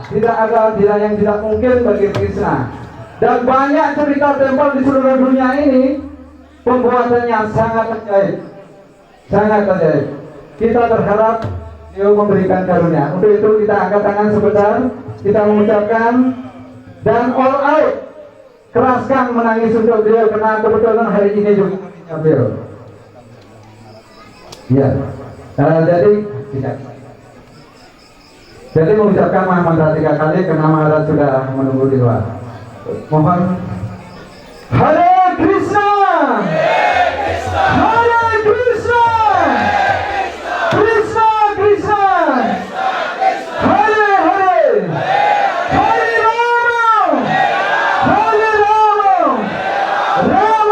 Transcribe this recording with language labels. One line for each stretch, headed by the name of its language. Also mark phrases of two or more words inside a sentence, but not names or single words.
Indonesian: Tidak ada yang tidak mungkin bagi Krishna. Dan banyak cerita tempel di seluruh dunia ini pembuatannya sangat ajaib, sangat ajaib. Kita berharap dia memberikan karunia. Untuk itu kita angkat tangan sebentar, kita mengucapkan dan
English: all out.
Indonesian: Keraskan menangis untuk beliau karena kebetulan hari ini juga beliau. Ya, jadi mengucapkan mantra 3 kali karena Maharaj sudah menunggu di luar. Mohon.
Sanskrit: Hare Krishna, Hare Krishna, Krishna Krishna, Hare Hare, Hare Rama, Hare Rama,